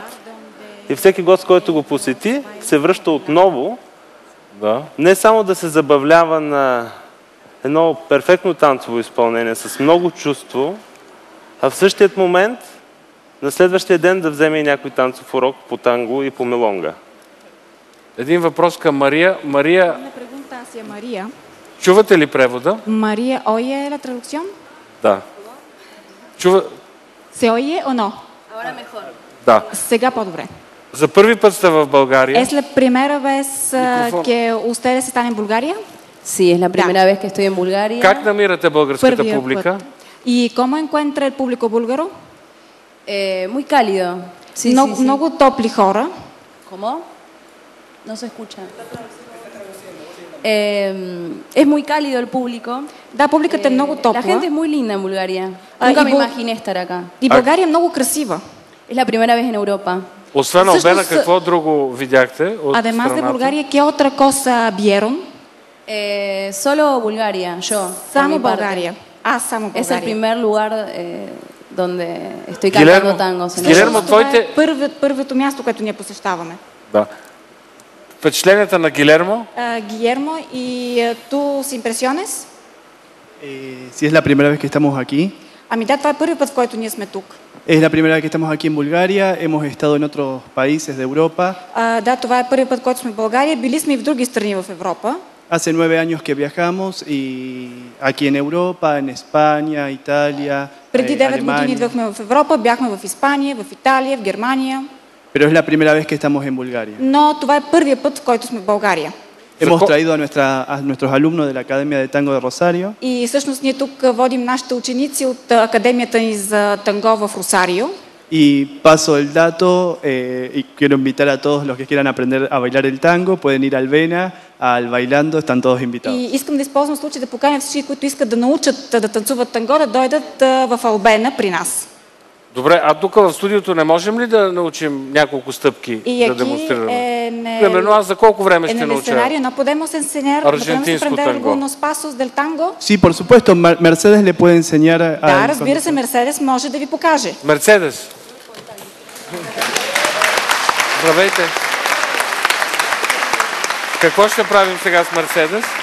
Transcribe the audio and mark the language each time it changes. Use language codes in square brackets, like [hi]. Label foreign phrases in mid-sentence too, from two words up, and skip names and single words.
[bg] И всеки гост, който го посети, се връща отново, не само да се забавлява на едно перфектно танцово изпълнение с много чувство, а в същият момент на следващия ден да вземе и някой танцов урок по танго и по мелонга. Един въпрос към Мария. Мария, María. Чувате ли превода? [es] María, ¿oye la traducción? [bg] Да. Чува... [es] ¿Se oye o no? Ahora mejor. [bg] Да. Сега по-добре. За първи път сте в България. [es] ¿Es la primera vez que ustedes están en Bulgaria? Sí, es la primera vez que estoy en Bulgaria. [bg] Как намирате българската публика? [es] ¿Y cómo encuentra el público búlgaro? Muy cálido. Sí, [bg] много топли хора. [es] ¿Cómo? No se escucha. Es muy cálido el público. [bg] Да, публиката е много топла. [es] La gente es muy linda en Bulgaria. Nunca me imaginé estar acá. [bg] И България е много красива. [es] Es la primera vez en Europa. [bg] Освен Албена, какво друго видяхте от [es] Además de [bg] страната? [es] Bulgaria, ¿qué otra cosa vieron? Solo Bulgaria, yo. [bg] Само България. Аз само България. [es] Es el primer lugar donde estoy cantando tangos. [bg] Гилермо, твоите... Първото място, което ние посещаваме. Да. Впечатленията на Гилермо? [es] Guillermo, ¿y tus impresiones? Si es la primera vez que estamos aquí. [bg] Ами да, това е първи път, в който ние сме тук. [es] Es la primera vez que estamos aquí en Bulgaria. Hemos estado en otros países de Europa. [bg] Да, това е първи път, който сме в България. Били сме и в други страни в Европа. [es] Hace 9 años que viajamos y aquí en Europa, en España, Italia, [bg] Преди 9 години [es] Alemania. [bg] идвахме в Европа, бяхме в Испания, в Италия, в Германия. [es] Pero es la primera vez que estamos en Bulgaria. [bg] Но това е първия път, в който сме в България. [es] Hemos traído a nuestros alumnos de la Academia de Tango de Rosario. [bg] И всъщност ние тук водим нашите ученици от Академията ни за танго в Росарио. [es] Y paso el dato y quiero invitar a todos los que quieran aprender a bailar el tango, pueden ir al Vena, al Bailando, están todos invitados. [bg] И искам да използвам случай да поканя всички, които искат да научат да танцуват танго, да дойдат в Албена при нас. Добре, а тук в студиото не можем ли да научим няколко стъпки да демонстрираме? Примерно аз за колко време ще науча [es] no podemos enseñar, [bg] аржентинско танго? [es] algunos pasos del tango? Sí, por supuesto, Mercedes le puede enseñar a... [bg] Да, разбира се, Мерседес може да ви покаже. Мерцедес. Здравейте. Какво ще правим сега с Мерцедес?